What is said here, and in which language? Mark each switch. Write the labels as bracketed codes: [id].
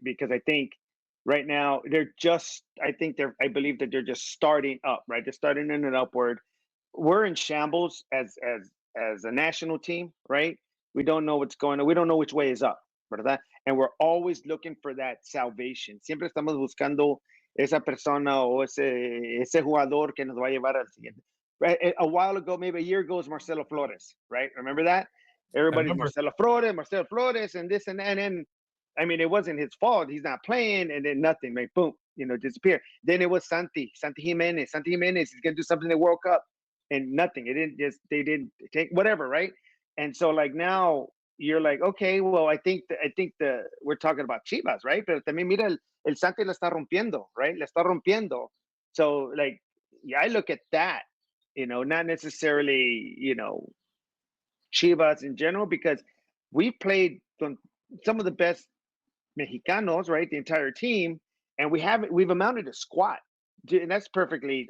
[en] Because I think right now I believe that they're just starting up, right? They're starting in an upward. We're in shambles as a national team, right? We don't know what's going on. We don't know which way is up, ¿verdad? And we're always looking for that salvation. [es] Siempre estamos buscando esa persona o ese jugador que nos va a llevar al siguiente. [en] Right? A while ago, maybe a year ago, was Marcelo Flores, right? Remember that? I Everybody's remember. Marcelo Flores, and this and that. And then, I mean, it wasn't his fault. He's not playing, and then nothing, like boom, disappear. Then it was Santi Jimenez. Santi Jimenez, he's gonna do something in the World Cup. and nothing. It didn't just they didn't take whatever, right? And so like now you're like, okay, well, I think the we're talking about Chivas, right? [es] Pero también mira el Santi la está rompiendo, right? La está rompiendo. [en] So like, yeah, I look at that, not necessarily, Chivas in general, because we played some of the best Mexicanos, right? The entire team, and we've amounted to squat, and that's perfectly.